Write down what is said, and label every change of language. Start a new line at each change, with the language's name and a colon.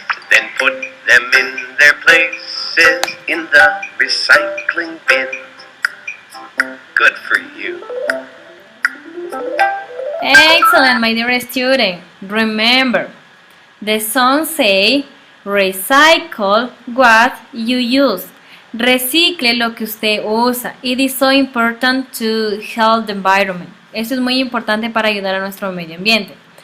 English: Then put them in their places in the recycling bin. Good for you. Excellent, my dear student. Remember, the song say, recycle what you use.
Spanish: Recicle lo que usted usa.
English: It is so important to help the environment.
Spanish: Eso es muy importante para ayudar a nuestro medio ambiente.